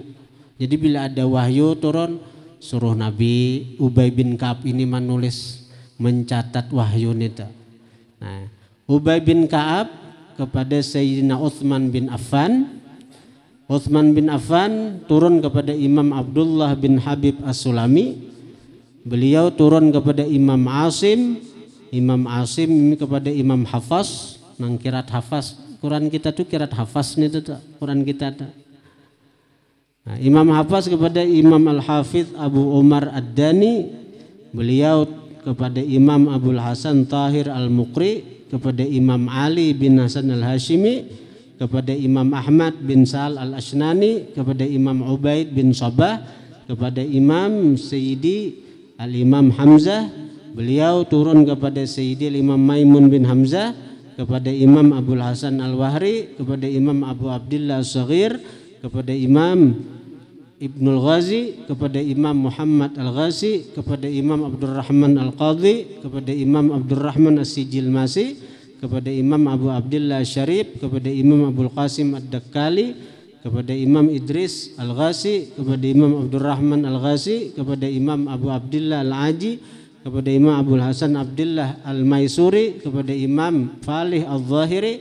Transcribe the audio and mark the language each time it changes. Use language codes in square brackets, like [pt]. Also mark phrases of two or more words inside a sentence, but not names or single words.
[id] Jadi bila ada wahyu turun suruh Nabi Ubay bin Ka'ab ini mencatat wahyu itu. Nah, Ubay bin Ka'ab kepada Sayyidina Utsman bin Affan. Utsman bin Affan turun kepada Imam Abdullah bin Habib As-Sulami. Beliau turun kepada Imam Asim ini kepada Imam Hafaz. [bjn] Nang kirat Hafaz, Quran kita tuh kirat Hafaz nih tuh Quran kita tuh. [id] Nah, Imam Hafaz kepada Imam Al-Hafidh Abu Umar Ad-Dani. Beliau kepada Imam Abul Hasan Tahir Al-Muqri, kepada Imam Ali bin Hasan Al-Hashimi, kepada Imam Ahmad bin Sa'al Al-Ashnani, kepada Imam Ubaid bin Sabah, kepada Imam Sayyidi Al-Imam Hamzah. Beliau turun kepada Sayyidi Al-Imam Maimun bin Hamzah, kepada Imam Abul Hasan Al-Wahri, kepada Imam Abu Abdillah As-Saghir, kepada Imam Ibnul Ghazi, kepada Imam Muhammad Al-Ghazi, kepada Imam Abdurrahman Al-Qadhi, kepada Imam Abdurrahman As-Sijil Masi, kepada Imam Abu Abdillah Syarif, kepada Imam Abdul Qasim Ad-Dakkali, kepada Imam Idris Al-Ghazi, kepada Imam Abdurrahman Al-Ghazi, kepada Imam Abu Abdillah Al-Aji, kepada Imam Abdul Hasan Abdillah Al-Maisuri, kepada Imam Falih Al-Zahiri.